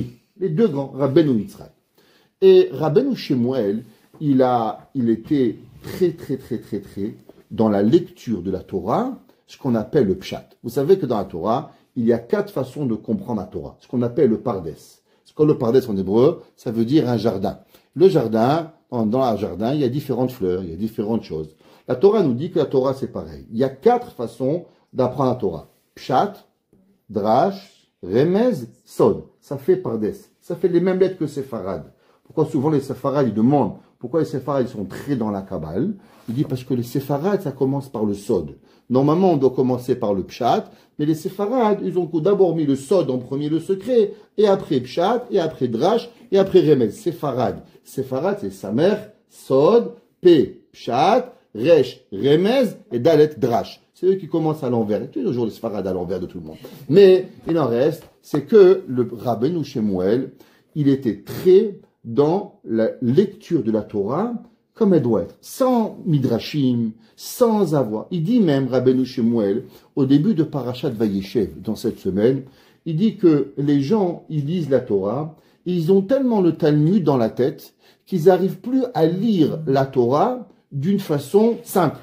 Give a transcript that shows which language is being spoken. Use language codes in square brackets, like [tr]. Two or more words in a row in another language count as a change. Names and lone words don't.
[fr] Les 2 grands, Rabbeinu Yitzhak. Et Rabbeinu Shemuel, il était très dans la lecture de la Torah, ce qu'on appelle le pshat. Vous savez que dans la Torah, il y a 4 façons de comprendre la Torah, ce qu'on appelle le pardes. Le pardes en hébreu, ça veut dire un jardin. Le jardin, dans un jardin, il y a différentes fleurs, il y a différentes choses. La Torah nous dit que la Torah, c'est pareil. Il y a 4 façons d'apprendre la Torah. [he] פשט, דרש, רמז, סוד. [fr] Ça fait pardes. Ça fait les mêmes lettres que séfarad. Pourquoi souvent les séfarades, ils demandent Pourquoi les séfarades sont très dans la Kabbale? Il dit parce que les séfarades, ça commence par le sod. Normalement, on doit commencer par le pshat, mais les séfarades, ils ont d'abord mis le sod en premier, le secret, et après pshat, et après drash, et après remez. Séfarade. Séfarade, c'est samer, [he] סוד, פ, פשט, ריש, רמז, et דלת, דרש. [fr] C'est eux qui commencent à l'envers. Il y a toujours les séfarades à l'envers de tout le monde. Mais il en reste, c'est que le Rabbeinu Shemuel, il était très dans la lecture de la Torah comme elle doit être, sans midrashim, sans avoir. Il dit même, Rabbeinu Shemuel, au début de Parashat Vayeshev, dans cette semaine, il dit que les gens, ils lisent la Torah, et ils ont tellement le Talmud dans la tête qu'ils n'arrivent plus à lire la Torah d'une façon simple.